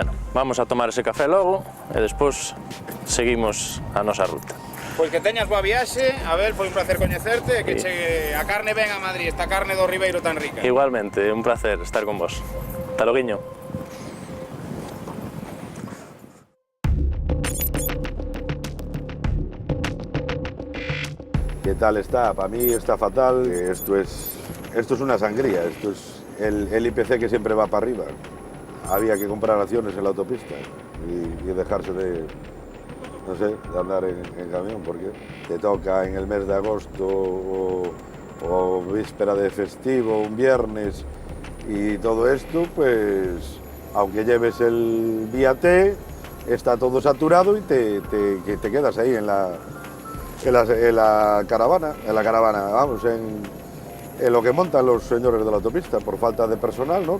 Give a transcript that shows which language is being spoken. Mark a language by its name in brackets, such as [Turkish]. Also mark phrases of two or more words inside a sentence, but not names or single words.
[Galician] Vamos a tomar ese café logo e despois seguimos a nosa ruta. Pois que teñas boa viaxe, Abel, foi un placer coñecerte e que chegue a carne ben a Madrid, esta carne do Ribeiro tan rica. Igualmente, un placer estar con vos. Hasta loguiño. [Spanish] ¿Qué tal está? Para mí está fatal. Esto es una sangría. Esto es el IPC que siempre va para arriba. Había que comprar acciones en la autopista y dejarse de, no sé, de andar en camión, porque te toca en el mes de agosto o víspera de festivo, un viernes, y todo esto, pues, aunque lleves el vía T, está todo saturado y te quedas ahí en la caravana, vamos, en lo que montan los señores de la autopista, por falta de personal, ¿no?